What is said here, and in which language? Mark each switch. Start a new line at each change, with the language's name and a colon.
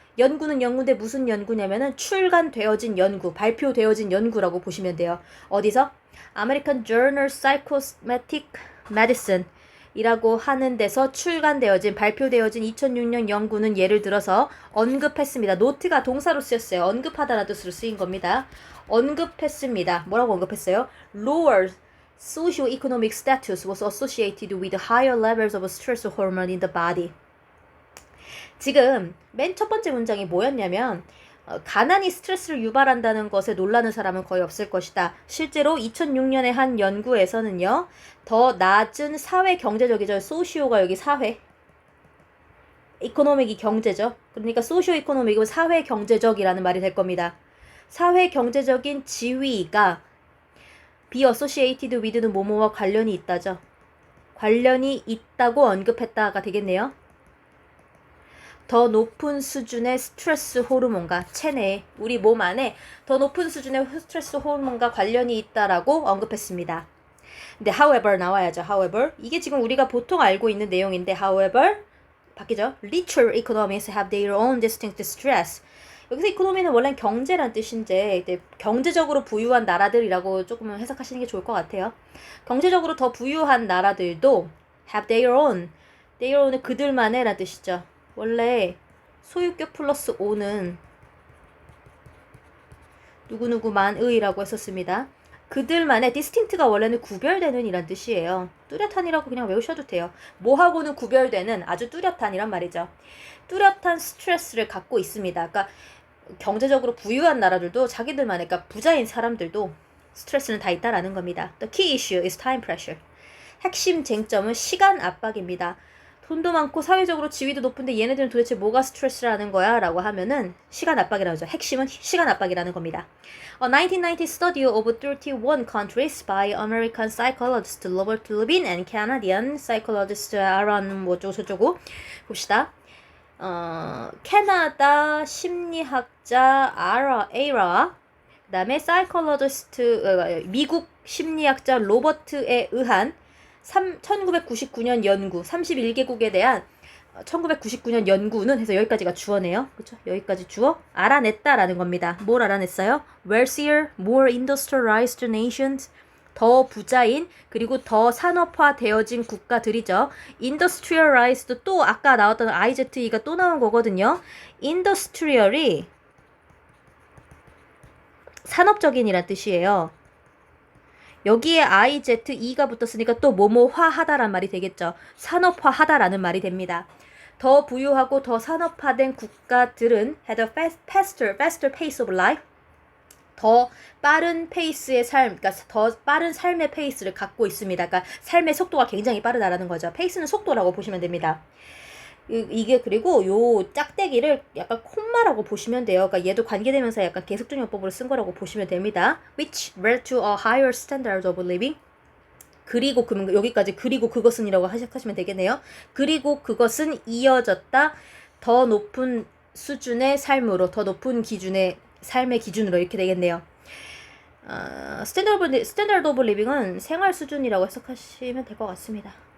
Korean: 연구는 연구인데 무슨 연구냐면은 출간되어진 연구, 발표되어진 연구라고 보시면 돼요. 어디서? American Journal Psychosomatic Medicine 이라고 하는 데서 발표되어진 2006년 연구는 예를 들어서 언급했습니다. 노트가 동사로 쓰였어요. 언급하다라는 뜻으로 쓰인 겁니다. 언급했습니다. 뭐라고 언급했어요?
English: Lower socio-economic status was associated with higher levels of stress hormone in the body.
Korean: 지금 맨 첫 번째 문장이 뭐였냐면 가난이 스트레스를 유발한다는 것에 놀라는 사람은 거의 없을 것이다. 실제로 2006년에 한 연구에서는요. 더 낮은 사회 경제적이죠. 소시오가 여기 사회. 이코노믹이 경제죠. 그러니까 소시오 이코노믹은 사회 경제적이라는 말이 될 겁니다. 사회 경제적인 지위가
English: be associated with
Korean: 는 뭐뭐와 관련이 있다죠. 관련이 있다고 언급했다가 되겠네요. 더 높은 수준의 스트레스 호르몬과 체내, 우리 몸 안에 더 높은 수준의 스트레스 호르몬과 관련이 있다라고 언급했습니다. 근데 however 나와야죠. however 이게 지금 우리가 보통 알고 있는 내용인데 however 바뀌죠.
English: Richer economies have their own distinct stress.
Korean: 여기서 이코노미는 원래 경제란 뜻인데 이제 경제적으로 부유한 나라들이라고 조금 해석하시는 게 좋을 것 같아요. 경제적으로 더 부유한 나라들도
English: have their own.
Korean: their own은 그들만의 라는 뜻이죠. 원래 소유격 플러스 o는 누구누구만의라고 했었습니다. 그들만의 distinct가 원래는 구별되는 이란 뜻이에요. 뚜렷한이라고 그냥 외우셔도 돼요. 뭐하고는 구별되는 아주 뚜렷한이란 말이죠. 뚜렷한 스트레스를 갖고 있습니다. 그러니까 경제적으로 부유한 나라들도 자기들만의, 그러니까 부자인 사람들도 스트레스는 다 있다라는 겁니다.
English: The key issue is time pressure.
Korean: 핵심 쟁점은 시간 압박입니다. 돈도 많고 사회적으로 지위도 높은데 얘네들은 도대체 뭐가 스트레스라는 거야? 라고 하면은 시간 압박이라고 하죠. 핵심은 시간 압박이라는 겁니다.
English: A 1990 study of 31 countries by American psychologist Robert Levin and Canadian psychologist Aaron
Korean: 뭐저쩌고 봅시다. 캐나다 심리학자 에이라 그 다음에 사이콜로지스트 미국 심리학자 로버트에 의한 1999년 연구 31개국에 대한 1999년 연구는 해서 여기까지가 주어네요. 그렇죠? 여기까지 주어 알아냈다라는 겁니다. 뭘 알아냈어요?
English: Wealthier, more industrialized nations,
Korean: 더 부자인 그리고 더 산업화되어진 국가들이죠. Industrialized 또 아까 나왔던 IZE가 또 나온 거거든요. Industrial이 산업적인이란 뜻이에요. 여기에 IZE가 붙었으니까 또 뭐뭐화하다란 말이 되겠죠. 산업화하다라는 말이 됩니다. 더 부유하고 더 산업화된 국가들은
English: had a faster pace of life.
Korean: 더 빠른 페이스의 삶, 그러니까 더 빠른 삶의 페이스를 갖고 있습니다. 그러니까 삶의 속도가 굉장히 빠르다라는 거죠. 페이스는 속도라고 보시면 됩니다. 이게 그리고 요 짝대기를 약간 콤마라고 보시면 돼요. 그러니까 얘도 관계대명사 약간 계속적용법으로 쓴 거라고 보시면 됩니다.
English: Which led to a higher standard of living.
Korean: 그리고 여기까지 그리고 그것은이라고 하시면 되겠네요. 그리고 그것은 이어졌다. 더 높은 수준의 삶으로, 더 높은 기준의 삶의 기준으로 이렇게 되겠네요. 스탠다드 오브 리빙은 생활 수준이라고 해석하시면 될 것 같습니다.